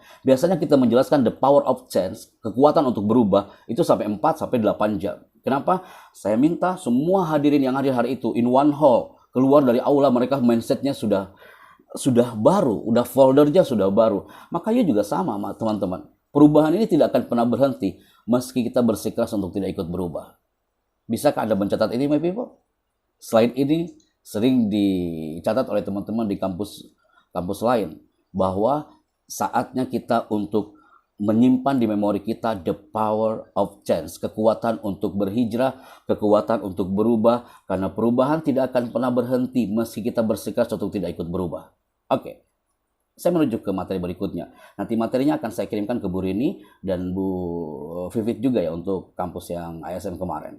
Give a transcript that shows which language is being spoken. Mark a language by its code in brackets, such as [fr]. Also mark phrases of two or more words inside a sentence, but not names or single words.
[id] Biasanya kita menjelaskan [en] the power of change, [id] kekuatan untuk berubah, itu sampai 4-8 jam. Kenapa? Saya minta semua hadirin yang hadir hari itu [en] in one hall, [id] keluar dari aula mereka mindsetnya sudah baru, udah foldernya sudah baru. Makanya juga sama, teman-teman. Perubahan ini tidak akan pernah berhenti meski kita bersikeras untuk tidak ikut berubah. Bisakah Anda mencatat ini, [en] my people? [id] Slide ini sering dicatat oleh teman-teman di kampus lain, bahwa saatnya kita untuk menyimpan di memori kita [en] the power of change, [id] kekuatan untuk berhijrah, kekuatan untuk berubah, karena perubahan tidak akan pernah berhenti meski kita bersikeras untuk tidak ikut berubah. Oke. Saya menuju ke materi berikutnya. Nanti materinya akan saya kirimkan ke Bu Rini dan Bu Vivit juga ya untuk kampus yang ISM kemarin.